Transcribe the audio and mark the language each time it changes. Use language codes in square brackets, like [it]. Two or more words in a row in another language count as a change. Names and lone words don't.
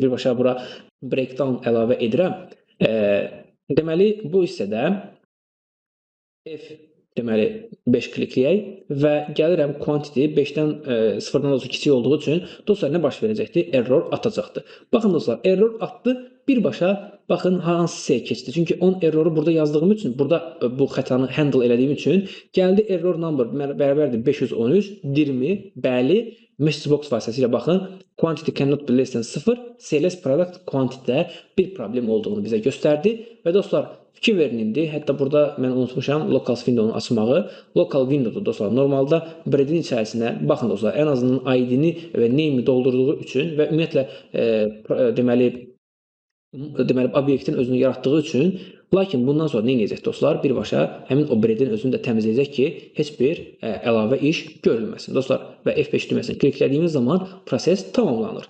[az] Birbaşa bura breakdown əlavə edirəm. Deməli, bu hissədə deməli 5 klikləyək və gəlirəm quantity 5-dən 0-dan olsa kiçik olduğu üçün dostlar nə baş verəcəkdir? Error atacaqdır. Baxın dostlar, error atdı, birbaşa baxın hansı hissəyə keçdi. Çünki 10 erroru burada yazdığım üçün, burada bu xətanı handle elədiyim üçün gəldi [en] error number [az] bərabərdir 513, dirmi, bəli, [en] message box [az] vasitəsilə baxın, [en] quantity cannot be less than [az] 0, CLS product quantity-də bir problem olduğunu bizə göstərdi və dostlar, fikir verin indi, hətta burada mən unutmuşam [en] locals window-nu [az] açmağı. [en] Local window-da [az] dostlar, normalda breadin içərisinə, baxın dostlar, ən azından ID-ni və name-i doldurduğu üçün və ümumiyyətlə deməli obyektin özünü yaratdığı üçün, lakin bundan sonra nə edəcək dostlar? Birbaşa həmin o breadin özünü də təmizləyəcək ki, heç bir əlavə iş görülməsin. Dostlar, və F5 düyməsini kliklədiyimiz zaman proses tamamlanır.